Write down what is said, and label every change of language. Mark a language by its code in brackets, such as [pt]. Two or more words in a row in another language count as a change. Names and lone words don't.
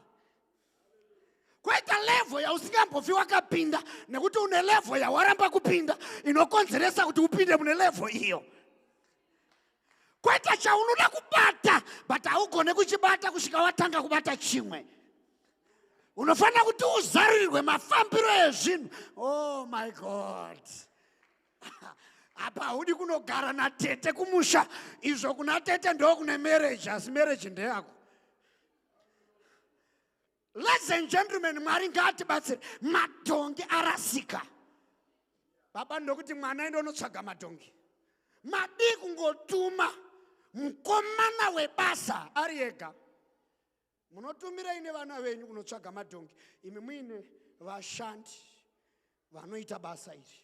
[sn] Kwaita level yausingambofi wakapinda nekuti une level yawaramba kupinda inokonzeresa kuti upinde mune level iyo. Kwaita chaunoda kubata but haugone kuchibata kusvika watanga kubata chimwe. Unofanira kuti uzarirwe mafambiro ezvinhu. [en] Oh my God. [sn] Apa haudi kunogara natete kumusha, izvo kuna tete ndo kune marriage, asi marriage ndeyako. [en] Ladies and gentlemen, [sn] Mwari ngatibatsire. Madhongi arasika. Baba ndokuti mwana endo unotsvaga madhongi. Madi kungotuma mukomana webasa ari ega. Munotumira ine vana venyu kunotsvaga madhongi. Imi muine vashandi vanoita basa iri.